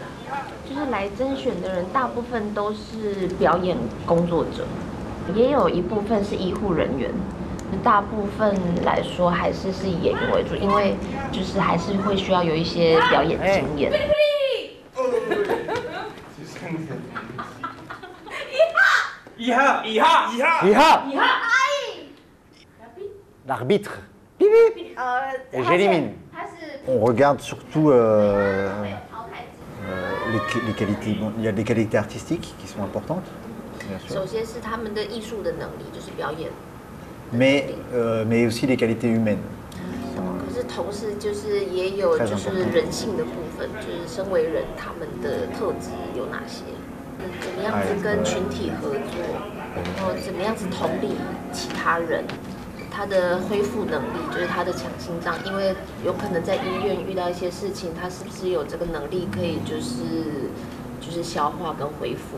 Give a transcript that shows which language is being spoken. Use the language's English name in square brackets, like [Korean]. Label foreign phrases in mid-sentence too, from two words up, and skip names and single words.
[Chinese] 就是来甄选的人，大部分都是表演工作者，也有一部分是医护人员。大部分来说还是以演员为主，因为就是还是会需要有一些表演经验。一哈一哈一哈一哈一哈 [French] L'arbitre. Et j'élimine. On regarde surtout les qualités. Bon, il y a des qualités artistiques qui sont importantes, bien sûr. [Chinese] 首先是他们的艺术的能力，就是表演。 [French] Mais aussi les qualités humaines. [Chinese] 可是同时就是也有就是人性的部分，就是身为人他们的特质有哪些？怎么样子跟群体合作，然后怎么样子同理其他人，他的恢复能力就是他的强心脏，因为有可能在医院遇到一些事情，他是不是有这个能力可以就是消化跟恢复？